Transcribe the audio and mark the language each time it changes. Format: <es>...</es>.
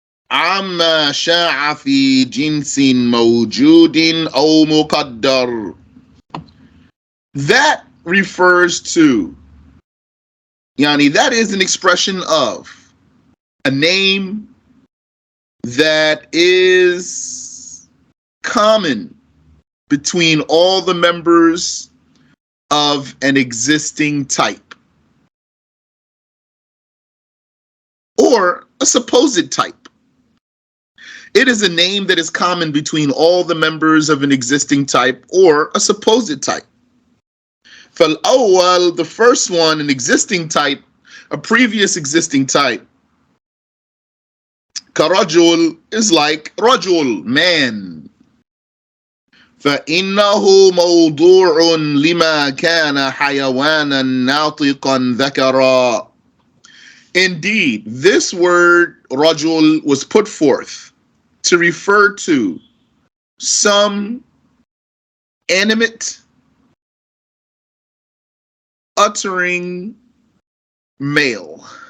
<ar>عما شاع في جنس موجود أو مقدر.</ar> <en>That refers to, that is an expression of a name that is common between all the members of an existing type or a supposed type. It is a name that is common between all the members of an existing type or a supposed type. فالأول, the first one, an existing type, a previous existing type. كرجل is like رجل, man.</en> <ar>فإنه موضوع لما كان حيوانا ناطقا ذكرا.</ar> <en>Indeed, this word رجل was put forth to refer to some animate, uttering male.</en>